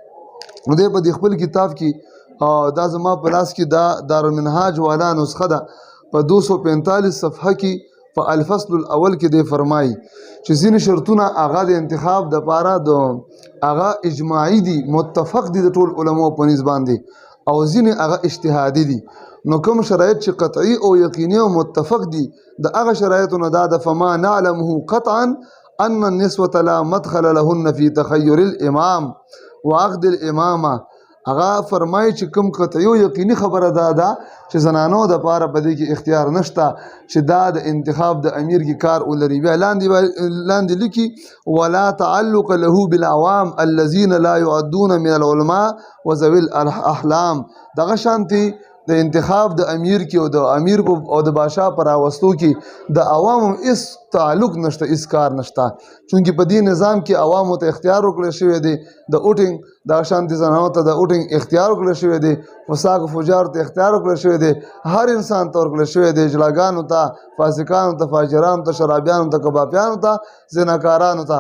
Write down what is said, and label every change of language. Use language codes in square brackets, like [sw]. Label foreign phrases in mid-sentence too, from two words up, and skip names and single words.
[ps] نو دی په دې خپل کتاب کې دا زما په لاس کې دا دارالمنهاج والا نسخه ده په 245 صفحه کې په [ar] الفصل الاول [ps] کې دی فرمایي چې ځینې شرطونه هغه د انتخاب دپاره د هغه اجماعي دي، متفق دي د ټول علماو په نسبت باندې، او ځینې هغه اجتهادي دي. نو کوم شرایط چې قطعي او یقیني او متفق دي د هغه شرایطو نه دا د [ar] فما نعلمه قطعا ان النسوة لا مدخل لهن في تخير الامام وعقد الامامه. [ps] هغه فرمایي چې کوم قطعي او یقیني خبره دا ده چې زنانو د پاره په دې کې اختیار نشته چې دا د انتخاب د امیر کې کار ولري. بیا لاندې لیکي [ar] ولا تعلق له بالعوام الذين لا يعدون من العلماء وذوي الاحلام. [ps] دغه شانتي د انتخاب د امیر کې او د امیر او د بادشاه پر راوستو کې د عوامو هیڅ تعلق نشته، هیڅ کار نشته، چونکې په دې نظام کې عوامو ته اختیار ورکړی شوی دی، د اوټینګ دغه شانتي زنانو ته د اوټینګ اختیار ورکړی شوی دی، فساق فجار ته اختیار ورکړی شوی دی، هر انسان ته ورکړی شوی دی، جلاګانو ته، فاسقانو ته، فاجرانو ته، شرابیانو ته، کبابیانو ته، زناکارانو ته.